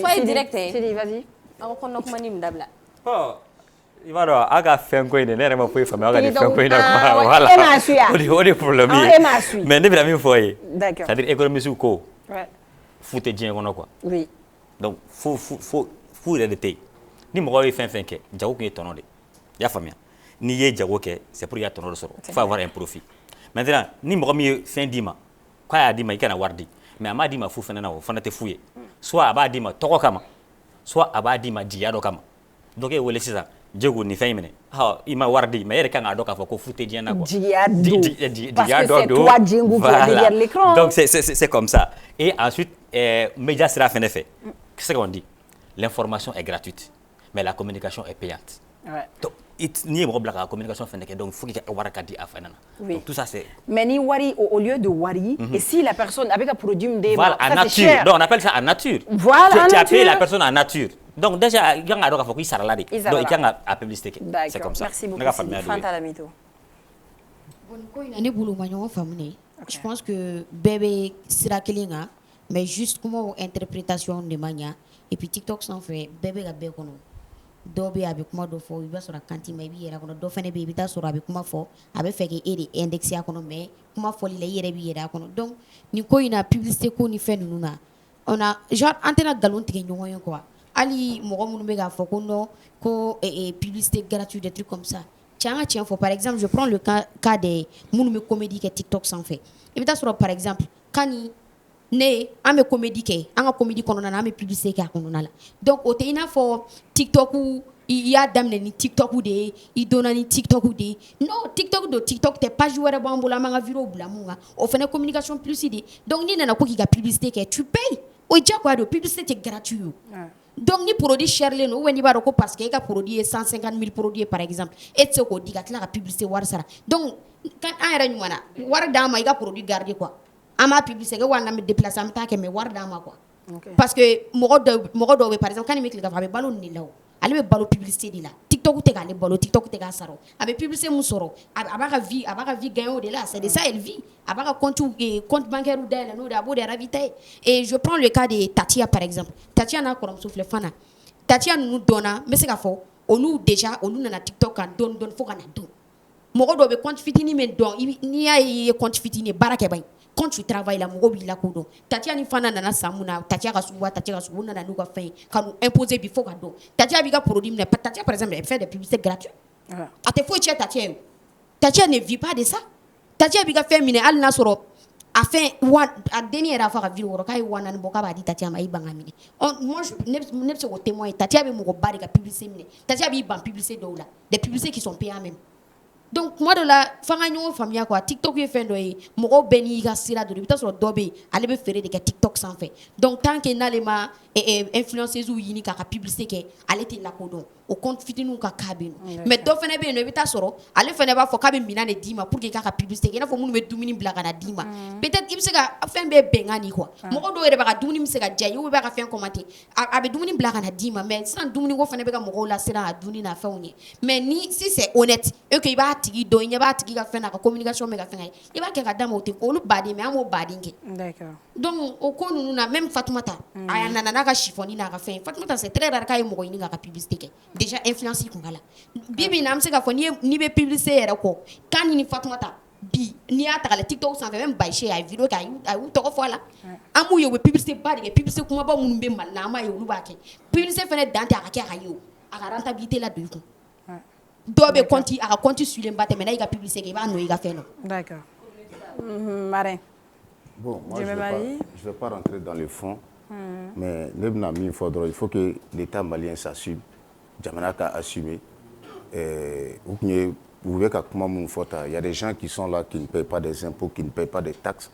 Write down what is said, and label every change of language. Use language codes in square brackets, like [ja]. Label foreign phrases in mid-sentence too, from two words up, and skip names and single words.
[fr] c'est direct Sidi vas-y [bm] aw kɔnɔ kuma ni min dabila i b'a dɔn a ka fɛn ko in de ne yɛrɛ ma foyi faamuya aw ka nin fɛn ko in na [fr] quoi voilà [bm] e m'a su yan o de problème ye e m'a su mais ne bɛna min fɔ ye [fr] d'accord c'est à dire économiste [bm] ko fu tɛ diɲɛ kɔnɔ quoi [fr] oui [bm] donc fu yɛrɛ de tɛ yen ni mɔgɔ ye fɛn fɛn kɛ jago kun ye tɔnɔ de i y'a faamuya n'i ye jago kɛ [fr] c'est pour [bm] i ka tɔnɔ de sɔrɔ [fr] il faut avoir un profit maintenant [bm] ni mɔgɔ min ye fɛn d'i ma k'a y'a d'i ma i kana wari di mais a m'a d'i ma fu fana na o fana tɛ fu ye soit a b'a d'i ma tɔgɔ kama soit a b'a d'i ma jigiya dɔ kama donc e wele sisan Diego ni fɛn in minɛ i ma wari di mais e yɛrɛ kan k'a dɔn k'a fɔ ko fu tɛ diɲɛ na quoi jigiya don [fr] parce que c'est [bm] don [fr] toi Diego qui est derrière l'écran donc c'est comme ça et ensuite média [bm] sira fɛnɛ fɛ [fr] qu'est-ce qu'on dit l'information est gratuite mais la communication est payante donc [bm] ni mɔgɔ bila ka communication fɛnɛ kɛ [fr] donc il faut qu'il y ait [bm] wari ka di a fɛnɛ na [fr] donc tout ça c'est mais [bm] ni wari [fr] au lieu de wari et si la personne avec un produit me voilà en nature donc on appelle ça en nature voilà tu as payé la personne en nature donc déjà il y a un adore qu'il sera là donc il y a un publicité c'est comme ça merci beaucoup Fanta Lamito [bm] bon ko ina ne bolo ma ɲɔgɔn faamu [fr] je pense que [bm] bɛɛ bɛ sira kelen kan [fr] mais juste comment interprétation de [bm] ma ɲa et puis TikTok sanfɛ bɛɛ bɛ ka bɛɛ kɔnɔ dɔ bɛ a bɛ kuma dɔ fɔ i b'a sɔrɔ a kanti ma i b'i yɛrɛ kɔnɔ dɔ fana bɛ yen i bɛ taa sɔrɔ a bɛ kuma fɔ a bɛ fɛ k'e de indexer a kɔnɔ mais kuma fɔli la i yɛrɛ b'i yɛrɛ a kɔnɔ donc nin ko in na publicité ko ni fɛn ninnu na [fr] on a genre [bm] an tɛna nkalon tigɛ ɲɔgɔn ye quoi hali mɔgɔ minnu bɛ k'a fɔ ko non ko [fr] publicité gratuite des trucs comme ça [bm] cɛ an ka tiɲɛ fɔ [fr] par exemple je prends le cas des [bm] minnu bɛ comédie kɛ TikTok sanfɛ i bɛ taa sɔrɔ [fr] par exemple [bm] Kani ne an bɛ comédie kɛ an ka comédie kɔnɔna na an bɛ publicité kɛ a kɔnɔna la donc o tɛ i n'a fɔ TikTok i y'a daminɛ ni TikTok de ye i donna ni TikTok de ye non TikTok don TikTok tɛ page wɛrɛ b'an bolo an b'an ka vidéo bila mun kan o fana [fr] communication plus de [bm] donc n'i nana ko k'i ka publicité kɛ [fr] tu payes [bm] o ye diyagoya de publicité tɛ gratuit o donc ni produit cherlen ou n'i b'a dɔn ko parce que e ka produit ye 150 000 [fr] produits par exemple [bm] e tɛ se k'o di ka tila ka publicité wari sara donc an yɛrɛ ɲuman na wari d'an ma i ka produit garder quoi an b'a publicité kɛ wa n'an bɛ déplacer an bɛ taa kɛ mais wari d'an ma quoi parce que mɔgɔ dɔw bɛ [fr] par exemple [bm] Kani bɛ tile k'a fɔ a bɛ balo nin de la o ale bɛ balo publicité de la TikTok tɛ k'ale balo TikTok tɛ k'a sara o a bɛ publicité mun sɔrɔ a b'a ka [fr] vie gagner [bm] o de la [fr] c'est de ça elle vit [bm] a b'a ka compte bancaire dayɛlɛ n'o de a b'o de ravitailler [fr] et je prends le cas de Tatia par exemple [bm] Tatia n'a kɔrɔmuso filɛ Fana Tatia ninnu dɔnna n bɛ se k'a fɔ olu déjà olu nana TikTok kan dɔɔni fo ka na dɔn mɔgɔ dɔw bɛ compte fitinin min dɔn n'i y'a ye i ye compte fitinin baara kɛ ban [fr] quand tu travailles la [bm] mɔgɔ b'i lakodɔn Tatia ni Fana nana san mun na Tatia ka sugu nana n'u ka fɛn ye ka n'u imposer bi fo ka dɔn Tatia b'i ka produit minɛ Tatia [fr] par exemple elle fait des publicités gratuites [bm] a tɛ foyi cɛ Tatia ye Tatia [fr] ne vit pas de ça [bm] Tatia b'i ka fɛn minɛ hali n'a sɔrɔ a fɛn a denni yɛrɛ a fɔ a ka vidéo kɔrɔ k'a ye 400 bɔ k'a b'a di Tatia ma i ban ka minɛ moi ne bɛ se k'o témoigner Tatia bɛ mɔgɔ ba de ka publicité minɛ Tatia b'i ban publicité dɔw la [fr] des publicités qui sont payées même [bm] donc tuma dɔ la f'an ka ɲɔgɔn faamuya quoi TikTok ye fɛn dɔ ye mɔgɔw bɛɛ n'i ka sira dɔ i bɛ taa sɔrɔ dɔ bɛ yen ale bɛ feere de kɛ TikTok sanfɛ [fr] donc tant que [bm] n'ale ma influenceuse ɲini k'a ka publicité kɛ ale tɛ lakodɔn o compte fitininw ka cas bɛ yen nɔ mais dɔ fana bɛ yen nɔ i bɛ taa sɔrɔ ale fana b'a fɔ k'a bɛ minɛn de d'i ma [fr] pour que [bm] k'a ka publicité kɛ i n'a fɔ minnu bɛ dumuni bila ka na d'i ma peut-être i bɛ se ka fɛn bɛɛ bɛnkan de quoi mɔgɔ dɔw yɛrɛ b'a ka dumuni bɛ se ka diya i ye ou b'a ka fɛn commenter a bɛ dumuni bila ka na d'i ma mais sisan dumuni ko fana bɛ ka mɔgɔw lasiran a dumuni n'a fɛnw ɲɛ mais ni [fr] si c'est honnête et que [bm] i b'a tigi dɔn i ɲɛ b'a tigi ka fɛn na ka communication bɛ ka fɛn kɛ i b'a kɛ ka d'a ma o tɛ olu baden mais an b'o baden kɛ donc o ko ninnu na même Fatoumata a nana n'a ka chiffon n'a ka fɛn Fatoumata [fr] c'est très rare [bm] k'a ye mɔgɔ ɲini k'a ka publicité kɛ [fr] déjà influence [bm] kun k'a la bi bi in na an bɛ se k'a fɔ n'i bɛ publicité yɛrɛ kɔ Kani ni Fatoumata bi n'i y'a ta k'a lajɛ TikTok sanfɛ même Baïché a ye vidéo kɛ a y'u tɔgɔ fɔ a la an b'u ye u bɛ publicité ba de kɛ publicité kumaba minnu bɛ Mali la an b'a ye olu b'a kɛ publicité fana dan tɛ a ka kɛ a ka ye o a ka rentabilité la don i kun dɔw bɛ compte a ka compte suivlen ba tɛ mais n'a y'i ka publicité kɛ i b'a nɔ i ka fɛn na. [fr] D'accord. Marin. Bon, moi, je ne vais pas rentrer dans le fond, mais il faut que l'État malien s'assume, Djamana a assumé. Il y a des gens qui sont là, qui ne payent pas des impôts, qui ne payent pas des taxes.